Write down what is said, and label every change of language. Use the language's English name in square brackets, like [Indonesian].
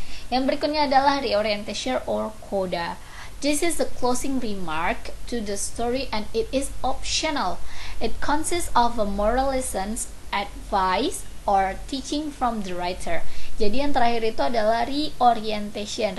[Indonesian] Yang berikutnya adalah reorientation or coda. [English] This is the closing remark to the story and it is optional. It consists of a moral lessons, advice, or teaching from the writer. [Indonesian] Jadi yang terakhir itu adalah reorientation.